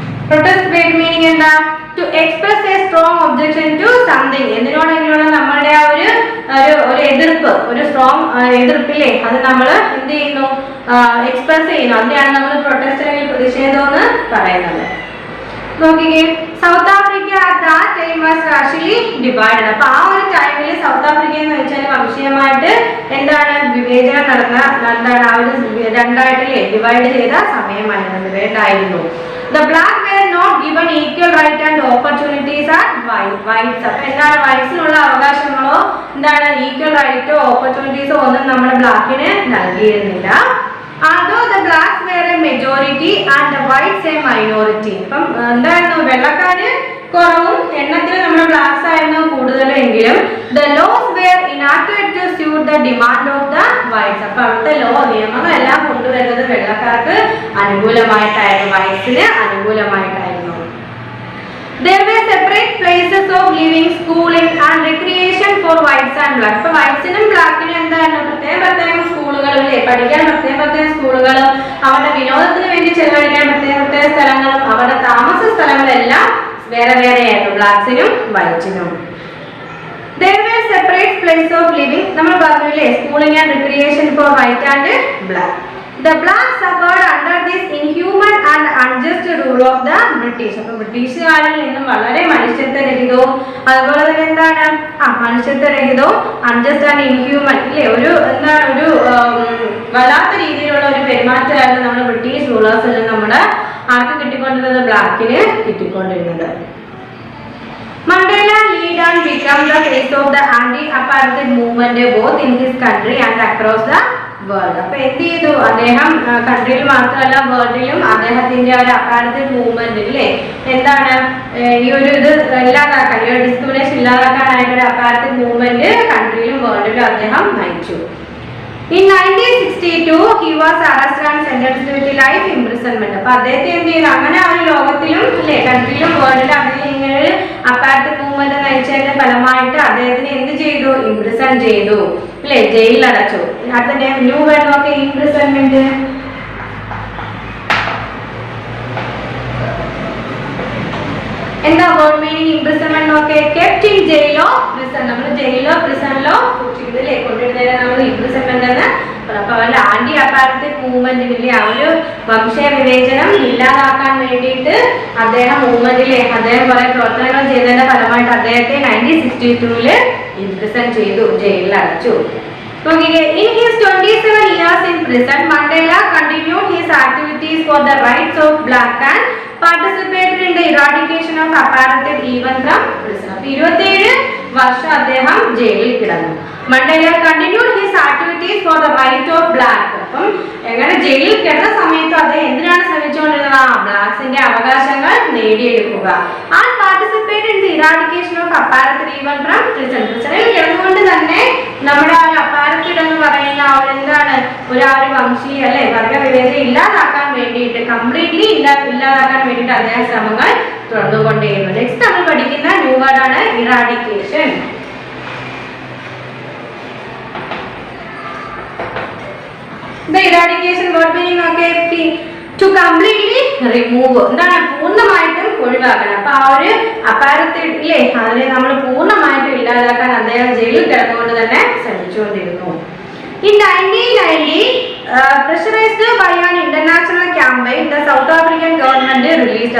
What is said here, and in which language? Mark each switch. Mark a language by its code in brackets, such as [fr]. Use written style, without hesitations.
[en] Protest word meaning [ml] എന്താ? [en] To express a strong objection to something. [ml] എന്തിനോടെങ്കിലുള്ള നമ്മളുടെ ആ ഒരു എതിർപ്പ്, ഒരു സ്ട്രോങ് എതിർപ്പില്ലേ, അത് നമ്മൾ എന്ത് ചെയ്യുന്നു? എക്സ്പ്രസ് ചെയ്യുന്നു. അതിനെയാണ് നമ്മൾ പ്രൊട്ടസ്റ്റ് അല്ലെങ്കിൽ പ്രതിഷേധം എന്ന് പറയുന്നത്. നോക്കിക്കേ, [en] South Africa at that time was racially divided. [ml] അപ്പൊ ആ ഒരു ടൈമിൽ സൗത്ത് ആഫ്രിക്ക എന്ന് വെച്ചാൽ വംശീയമായിട്ട് എന്താണ് വിവേചനം നടന്ന എന്താണ് ആ ഒരു രണ്ടായിട്ടില്ലേ ഡിവൈഡ് ചെയ്ത സമയമായിരുന്നു, ഡിവൈഡായിരുന്നു. [en] The black were not given equal right and opportunities at whites. [ml] അപ്പൊ എന്താണ് വൈറ്റ്സിനുള്ള അവകാശങ്ങളോ എന്താണ് ഈക്വൽ റൈറ്റോ ഓപ്പർച്യൂണിറ്റീസോ ഒന്നും നമ്മുടെ ബ്ലാക്കിന് നൽകിയിരുന്നില്ല. [en] Although the blacks were a majority and the whites a minority. [ml] അപ്പം എന്തായിരുന്നു വെള്ളക്കാര് കുറവും എണ്ണത്തിൽ നമ്മുടെ ബ്ലാക്സ് ആയിരുന്നു കൂടുതലെങ്കിലും [en] the laws were enacted to suit the demand of the whites. [ml] അപ്പൊ അവിടുത്തെ നിയമങ്ങളെല്ലാം കൊണ്ടുവരുന്നത് വെള്ളക്കാർക്ക് അനുകൂലമായിട്ടായിരുന്നു, വൈറ്റ്സിന് അനുകൂലമായിട്ടായിരുന്നു. [en] There were separate places of living, schooling and recreation for whites and blacks. [ml] അപ്പോൾ വൈറ്റ്സിനും ബ്ലാക്കിനും എന്താണ് പ്രത്യേകം സ്കൂളുകളും പഠിക്കാൻ പ്രത്യേകം സ്കൂളുകളും അവരുടെ വിനോദത്തിന് വേണ്ടി ചെലവഴിക്കാൻ പ്രത്യേക സ്ഥലങ്ങളും അവരുടെ താമസ സ്ഥലങ്ങളെല്ലാം വേറെ വേറെയായിരുന്നു ബ്ലാക്സിനും വൈറ്റ്സിനും. [en] There were separate places of living. [ml] നമ്മൾ പറഞ്ഞില്ലേ [en] schooling and recreation for white and black. The blacks suffered under this inhuman and unjust rule of the British. [ml] അപ്പോൾ ബ്രിട്ടീഷുകാരിൽ നിന്നും വളരെ മനുഷ്യത്വരഹിതവും അതുപോലെ തന്നെ എന്താണ് മനുഷ്യത്വരഹിതവും അൺജസ്റ്റ് ആൻഡ് ഇൻഹ്യൂമൻ ഇല്ലേ ഒരു എന്താണ് ഒരു വല്ലാത്ത രീതിയിലുള്ള ഒരു പെരുമാറ്റമായിരുന്നു നമ്മുടെ ബ്രിട്ടീഷ് റൂളേഴ്സിൽ നമ്മുടെ ആർക്ക് കിട്ടിക്കൊണ്ടിരുന്നത്? ബ്ലാക്കിന് കിട്ടിക്കൊണ്ടിരുന്നത്. [en] Mandela lead and become the face of the anti-apartheid movement both in his country and across the world. [ml] അപ്പോൾ എന്ത് ചെയ്തു അദ്ദേഹം? കൺട്രിയിൽ മാത്രമല്ല വേൾഡിലും അദ്ദേഹത്തിന്റെ ഒരു അപ്പാർത്തൈഡ് മൂവ്മെന്റ് ഇല്ലേ എന്താണ് ഈ ഒരു ഇത് ഇല്ലാതാക്കാൻ, ഈ ഒരു ഡിസ്ക്രിമിനേഷൻ ഇല്ലാതാക്കാനായിട്ട് ഒരു അപ്പാർത്തൈഡ് മൂവ്മെന്റ് കൺട്രിയിലും വേൾഡിലും അദ്ദേഹം നയിച്ചു. [en] In 1962 he was arrested and sentenced to life imprisonment. [ml] അപ്പോൾ അദ്ദേഹത്തെ എന്ത് ചെയ്തു? അങ്ങനെ ആ ഒരു ലോകത്തിലും അല്ലേ കൺട്രിയിലും വേൾഡിലും അദ്ദേഹം ഇങ്ങനെ ഒരു അപ്പാർത്തൈഡ് മൂവ്മെന്റ് നയിച്ചതിന്റെ ഫലമായിട്ട് അദ്ദേഹത്തിന് എന്ത് ചെയ്തു? ഇംപ്രിസൺ ചെയ്തു അല്ലേ, ജയിലിൽ അടച്ചു. അതിന്റെ ന്യൂ വേർഡ് നോക്കി ഇംപ്രിസൺമെന്റ്. എന്താ വേർഡ് മീനിങ് ഇംപ്രിസൺമെന്റ് നോക്കി? Kept in ജയിലോ prison. നമ്മൾ ജയിലോ പ്രിസണിലോ സൂക്ഷിക്കുന്നതിലേ കൊണ്ടിരുന്നതിനെ നമ്മൾ ഇംപ്രിസൺമെന്റ് എന്ന് പറയാം. അപ്പൊ അവരുടെ ആന്റി അപ്പാർത്തൈഡ് മൂവ്മെന്റിലെ ആ ഒരു വംശീയ വിവേചനം ഇല്ലാതാക്കാൻ വേണ്ടിയിട്ട് അദ്ദേഹം മൂവ്മെന്റിലെ അദ്ദേഹം കുറെ പ്രവർത്തനങ്ങൾ ചെയ്തതിന്റെ ഫലമായിട്ട് അദ്ദേഹത്തെ 1962 ഇംപ്രിസൺ ചെയ്തു, ജയിലിൽ അടച്ചു. [en] In his 27 years in prison, Mandela continued his activities for the rights of black and participated in the eradication of apartheid even from prison. [ml] 27 വർഷം അദ്ദേഹം ജയിലിൽ കിടന്നു. [en] Mandela continued his activities for the right of black. [ml] അപ്പം എങ്ങനെ ജയിലിൽ കിടന്ന സമയത്ത് അദ്ദേഹം എന്തിനാണ് ശ്രമിച്ചുകൊണ്ടിരുന്നത്? എന്നുള്ള ബ്ലാക്സിന്റെ അവകാശങ്ങൾ നേടിയെടുക്കുക. [en] And participate in the eradication of apartheid even from prison. [ml] പ്രിസണിൽ കിടന്നുകൊണ്ട് തന്നെ നമ്മുടെ ആ അപ്പാരത്തൈഡ് എന്ന് പറയുന്ന എന്താണ് ഒരു വംശീയ അല്ലെ വർഗവിവേചന ഇല്ലാതാക്കാൻ വേണ്ടിയിട്ട് കംപ്ലീറ്റ്ലി ഇല്ലാതാക്കാൻ വേണ്ടിയിട്ട് അദ്ദേഹം ശ്രമങ്ങൾ തുടർന്നുകൊണ്ടേയിരുന്നു. നെക്സ്റ്റ് നമ്മൾ പഠിക്കുന്ന ന്യൂ വേർഡ് ആണ് eradication. [en] The eradication word meaning okay to completely remove [ml] എന്താണ് പൂർണ്ണമായിട്ടും ഒഴിവാക്കണം. അപ്പൊ ആ ഒരു അപ്പാരത്തൈഡ് ഇല്ലേ അതിനെ നമ്മൾ പൂർണ്ണമായിട്ടും ഇല്ലാതാക്കാൻ അദ്ദേഹം ജയിലിൽ കിടന്നുകൊണ്ട് തന്നെ ശ്രമിച്ചുകൊണ്ടിരുന്നു. [en] In 1990, pressurized by an international campaign, the South African government released.